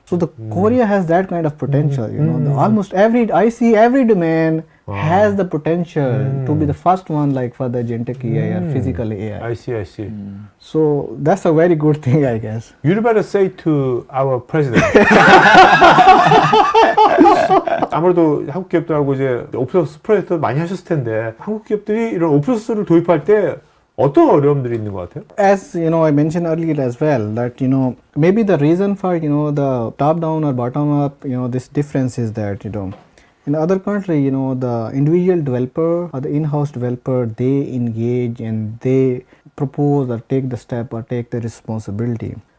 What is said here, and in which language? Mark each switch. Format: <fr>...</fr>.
<en>So the Korea has that kind of potential, almost I see every domain has the potential to be the first one, like for the agentic AI or physical AI. I see. So that's a very good thing, I guess. You better say to our president.</en> <ko>아무래도 한국 기업들하고 이제 오픈소스 프로젝트 많이 하셨을 텐데 한국 기업들이 이런 오픈소스를 도입할 때 어떤 어려움들이 있는 것 같아요?</ko> <en>As I mentioned earlier as well, that maybe the reason for the top down or bottom up this difference is that in other country the individual developer or the in-house developer, they engage and they propose or take the step or take the responsibility.</en>